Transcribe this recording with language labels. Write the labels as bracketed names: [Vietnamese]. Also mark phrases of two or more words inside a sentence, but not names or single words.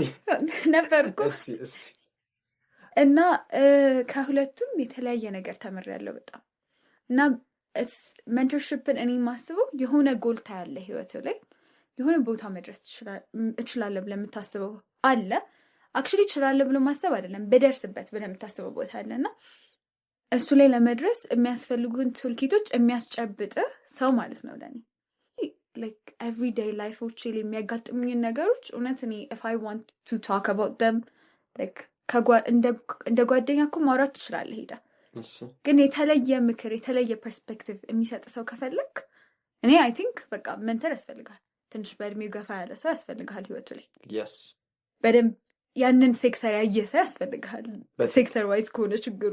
[Amharic] ነበርኩ እና ከሁለቱም የተለያየ ነገር ተምሬያለሁ በጣም። እና ሜንተርሺፕን እኔ ማስበው የሆነ ጎልታ ያለ ህይወት ላይ የሆነ ቦታ መድረስ እችላለሁ ብለህ የምታስበው አለ። አክቹዋሊ እችላለሁ ብሎ ማሰብ አይደለም በደርስበት ብለህ የምታስበው ቦታ አለ እና እሱ ላይ ለመድረስ የሚያስፈልጉን ቱልኪቶች የሚያስጨብጥህ ሰው ማለት ነው ለእኔ። [English] like everyday life [Amharic] ላይ የሚያጋጥሙኝን ነገሮች እውነት እኔ [English] if I want to talk about them like [Amharic] እንደ ጓደኛ እኮ ማውራት ትችላለህ ሄዳ ግን የተለየ ምክር የተለየ ፐርስፔክቲቭ የሚሰጥ ሰው ከፈለክ እኔ [English] I think [Amharic] በቃ ሜንተር ያስፈልጋል። ትንሽ በእድሜው ገፋ ያለ ሰው ያስፈልጋል ህይወቱ ላይ በደንብ ያንን ሴክተር ያየ ሰው ያስፈልጋል። [English] sector wise [Amharic] ከሆነ ችግሩ